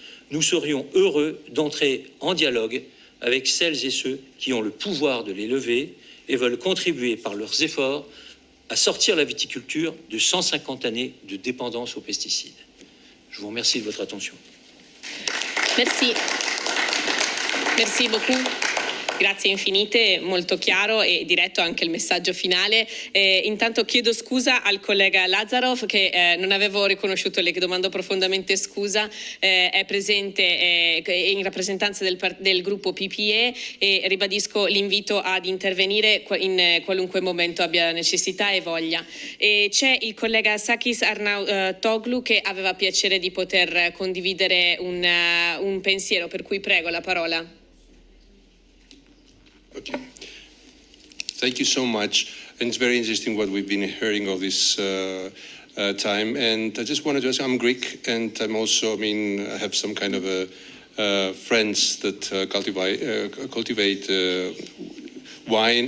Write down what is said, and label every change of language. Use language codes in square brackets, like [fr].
[fr] Nous serions heureux d'entrer en dialogue avec celles et ceux qui ont le pouvoir de les lever et veulent contribuer par leurs efforts à sortir la viticulture de 150 années de dépendance aux pesticides. Je vous remercie de votre attention. Merci. Merci beaucoup. [it] Grazie infinite, molto chiaro e diretto anche il messaggio finale. Intanto chiedo scusa al collega Lazarov che non avevo riconosciuto, le domando profondamente scusa, è presente in rappresentanza del gruppo PPE e ribadisco l'invito ad intervenire in qualunque momento abbia necessità e voglia. E c'è il collega Sakis Arnautoglu che aveva piacere di poter condividere un pensiero, per cui prego la parola. [en] Okay. Thank you so much. And it's very interesting what we've been hearing all this time. And I just wanted to ask, I'm Greek, and I'm also, I have some kind of friends that cultivate wine.